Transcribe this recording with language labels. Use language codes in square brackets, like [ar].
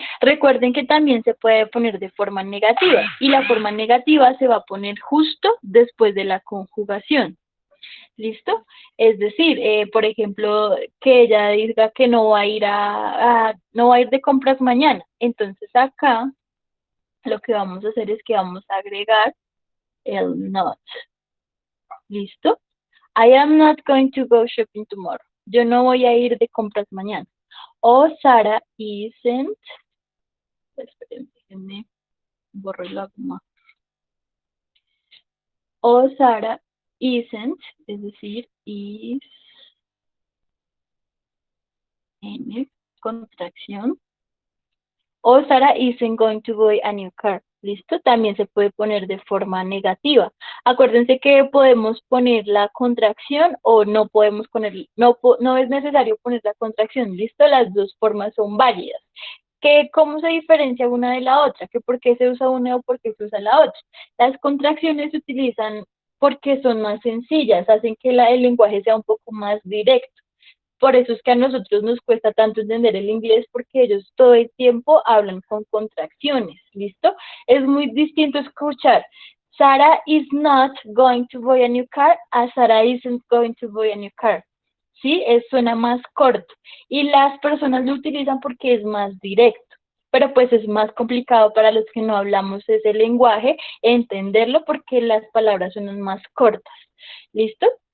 [es] Recuerden que también se puede poner de forma negativa y la forma negativa se va a poner justo después de la conjugación. ¿Listo? Es decir, por ejemplo, que ella diga que no va a ir no va a ir de compras mañana. Entonces acá lo que vamos a hacer es que vamos a agregar el not. ¿Listo? [en] I am not going to go shopping tomorrow. [es] Yo no voy a ir de compras mañana. [en] O Sarah isn't. [es] Esperen, déjenme borrar la goma. [en] O Sarah isn't, [es] es decir, is n contracción. [en] O Sarah isn't going to buy a new car. [es] ¿Listo? También se puede poner de forma negativa. Acuérdense que podemos poner la contracción o no podemos poner, no es necesario poner la contracción. ¿Listo? Las dos formas son válidas. ¿Cómo se diferencia una de la otra? ¿Que por qué se usa una o por qué se usa la otra? Las contracciones se utilizan porque son más sencillas, hacen que el lenguaje sea un poco más directo. Por eso es que a nosotros nos cuesta tanto entender el inglés porque ellos todo el tiempo hablan con contracciones, ¿listo? Es muy distinto escuchar [en] Sarah is not going to buy a new car a Sarah isn't going to buy a new car. [es] ¿Sí? Suena más corto. Y las personas lo utilizan porque es más directo. Pero pues es más complicado para los que no hablamos ese lenguaje entenderlo porque las palabras son más cortas. ¿Listo?